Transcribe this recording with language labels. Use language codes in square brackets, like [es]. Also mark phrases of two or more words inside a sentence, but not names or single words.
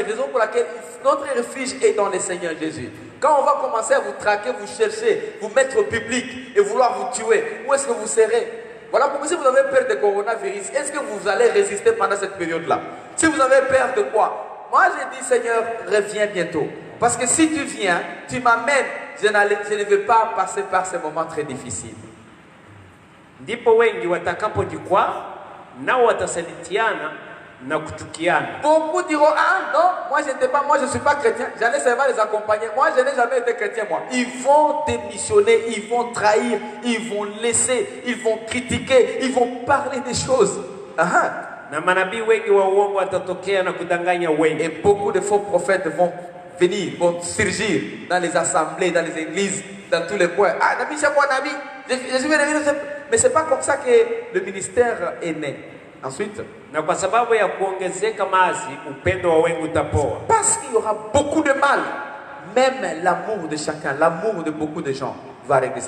[fr] Raison pour laquelle notre refuge est dans le Seigneur Jésus. Quand on va commencer à vous traquer, vous chercher, vous mettre au public et vouloir vous tuer, où est-ce que vous serez? Voilà pourquoi si vous avez peur du coronavirus, est-ce que vous allez résister pendant cette période-là? Si vous avez peur de quoi? Moi j'ai dit, Seigneur, reviens bientôt. Parce que si tu viens, tu m'amènes, je ne veux pas passer par ces moments très difficiles. [sw] Ndipo wengi watakapojikwaa nao watasalitiana na kuchukiana. [fr] Beaucoup diront, ah non, moi je ne suis pas chrétien, j'allais seulement les accompagner. Moi je n'ai jamais été chrétien moi. Ils vont démissionner, ils vont trahir, ils vont laisser, ils vont critiquer, ils vont parler des choses. [sw] Na manabii wengi wa uongo watatokea na kudanganya wengi. [fr] Et beaucoup de faux prophètes vont venir, vont surgir dans les assemblées, dans les églises, dans tous les coins. Ah, Nabi, c'est quoi Nabi? Je suis venu. Mais ce n'est pas comme ça que le ministère est né. Ensuite, parce qu'il y aura beaucoup de mal, même l'amour de chacun, l'amour de beaucoup de gens va régresser.